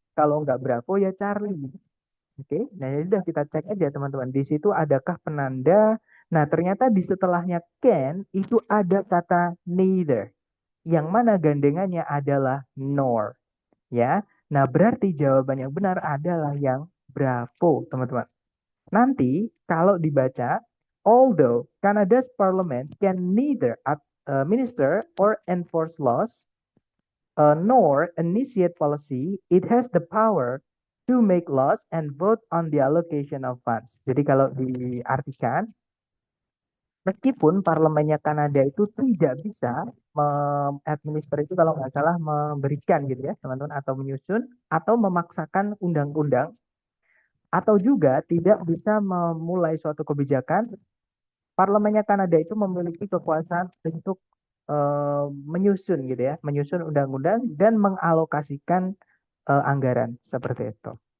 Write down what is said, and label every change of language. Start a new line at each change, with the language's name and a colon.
Indonesian: Kalau nggak Bravo ya Charlie. Oke, nah ya udah kita cek aja teman-teman. Di situ adakah penanda? Nah, ternyata di setelahnya can itu ada kata neither. Yang mana gandengannya adalah nor. Ya, nah berarti jawaban yang benar adalah yang Bravo, teman-teman. Nanti kalau dibaca,
English: although Canada's parliament can neither administer or enforce laws, nor initiate policy, it has the power to make laws and vote on the allocation of funds.
Indonesian: Jadi kalau diartikan, meskipun parlemennya Kanada itu tidak bisa administer itu kalau nggak salah memberikan gitu ya teman-teman atau menyusun atau memaksakan undang-undang atau juga tidak bisa memulai suatu kebijakan, parlemennya Kanada itu memiliki kekuasaan untuk menyusun gitu ya, menyusun undang-undang dan mengalokasikan anggaran seperti itu.